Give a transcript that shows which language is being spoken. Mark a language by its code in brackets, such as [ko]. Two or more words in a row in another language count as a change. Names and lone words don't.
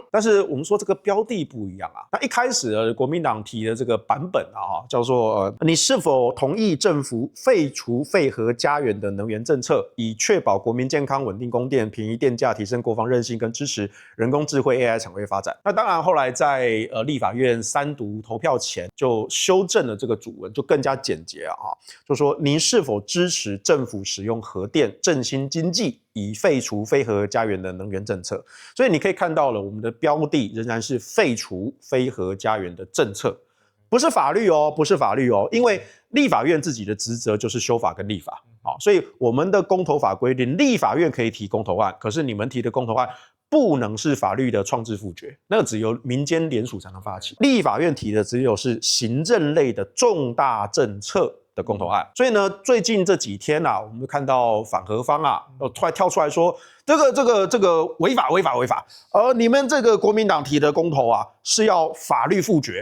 [zh] 但是我們說這個標的不一樣那一開始國民黨提的這個版本叫做你是否同意政府廢除廢核家園的能源政策，以確保國民健康、穩定供電、便宜電價、提升國防韌性跟支持人工智慧 AI 產業發展。那當然後來在立法院3讀投票前就修正了這個主文，就更加簡潔就說您是否支持政府使用核電振興經濟，以廢除非核家園的能源政策。所以你可以看到了，我們的標的仍然是廢除非核家園的政策，不是法律不是法律因為立法院自己的職責就是修法跟立法所以我們的公投法規定立法院可以提公投案，可是你們提的公投案不能是法律的創制複決，那個只有民間聯署才能發起。立法院提的只有是行政類的重大政策的公投案。所以呢，最近這幾天啊，我們看到反核方啊，突然跳出來說，這個違法，你們這個國民黨提的公投啊，是要法律複決。